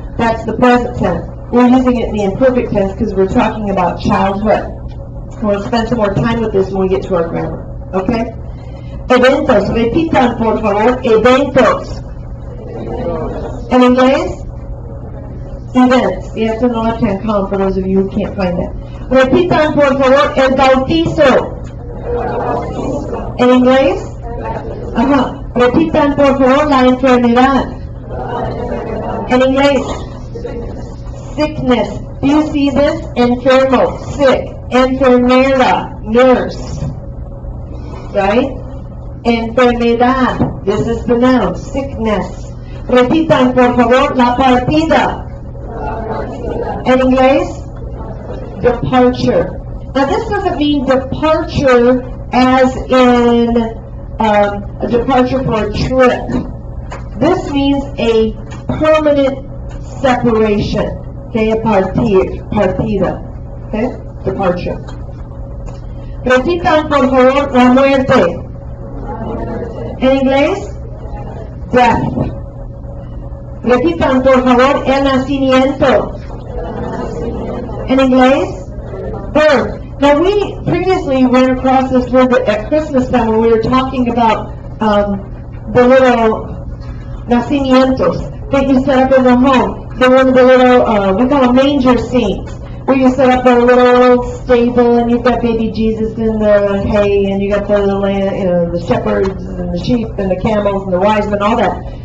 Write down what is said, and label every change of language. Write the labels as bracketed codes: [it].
[en] That's the present tense. We're using it in the imperfect tense because we're talking about childhood. We'll spend some more time with this when we get to our grammar. [es] Okay? Eventos. Repitan, por favor. Eventos. En inglés? Events. [en] You have to know left-hand column for those of you who can't find that. [es] Repitan, por favor, el bautizo. En inglés? Ajá. Repitan, por favor, la enfermedad. En inglés? [en] Sickness. Do you see this? Enfermo, sick. Enfermera, nurse. Right? Enfermedad. This is the noun. Sickness. [es] Repitan, por favor, la partida. En inglés? Departure. [en] Now this doesn't mean departure as in a departure for a trip. This means a permanent separation. Okay, a partida. Okay, departure. [es] Repitan por favor la muerte. En inglés? Death. Repitan por favor el nacimiento. En inglés? Birth. [en] Now we previously ran across this word at Christmas time when we were talking about the little nacimientos that you set up in the home. They're one of the little, we call them manger scenes, where you set up a little stable and you've got baby Jesus in the hay and you got the land, the shepherds and the sheep and the camels and the wise men, all that.